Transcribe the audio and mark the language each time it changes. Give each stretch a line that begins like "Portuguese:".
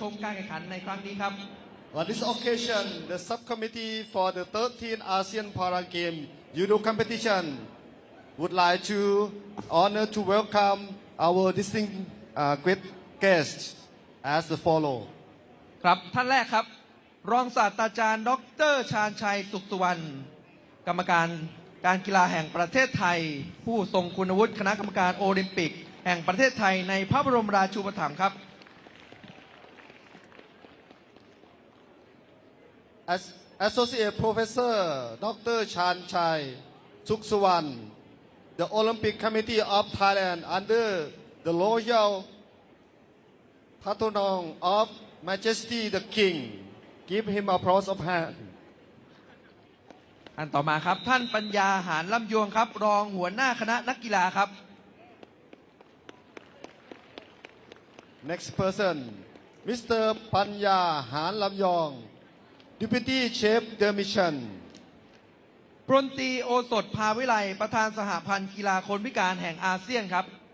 English: On this occasion, the subcommittee for the 13th ASEAN Para Games Judo competition would like to honor to welcome our distinguished great guests as the follow.
Thai: ครับท่านแรกครับรองศาสตราจารย์ดร.ชาญชัยสุขสุวรรณกรรมการการกีฬาแห่งประเทศไทยผู้ทรงคุณวุฒิคณะกรรมการโอลิมปิกแห่งประเทศไทยในพระบรมราชูปถัมภ์ครับ
English: Associate Professor Dr. Chan Chai Suksuwan, the Olympic Committee of Thailand under the Royal Patronage of Majesty the King. Give him applause of hand.
Thai: อันต่อมาครับท่านปัญญาหารลำยวงครับรองหัวหน้าคณะนักกีฬาครับ
English: Next person, Mr. Panya Han Lam Yong, Deputy Chief the Mission.
Thai: พลตรีโอสถภาวิไลประธานสหพันธ์กีฬาคนพิการแห่งอาเซียนครับ